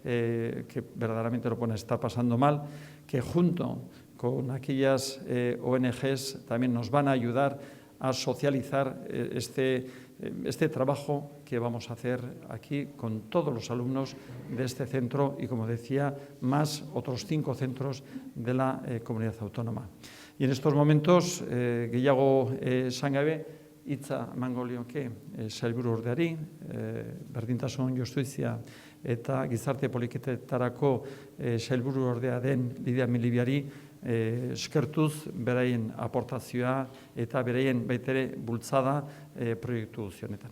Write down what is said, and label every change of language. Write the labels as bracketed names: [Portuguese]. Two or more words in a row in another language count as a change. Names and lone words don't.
[Spanish] pasando mal, que junto con aquellas ONGs también nos van a ayudar a socializar este trabajo que vamos a hacer aquí con todos los alumnos de este centro y, como decía, más otros 5 centros de la comunidad autónoma. Y en estos momentos, [Basque] gehiago esan gabe, hitza emango lioke sailburu ordeari, berdintasun, justizia eta gizarte politiketarako sailburu ordea den Lidia Milibiari, eskertuz beraien aportazioa eta beraien baitere bultzada proiektu guztionetan.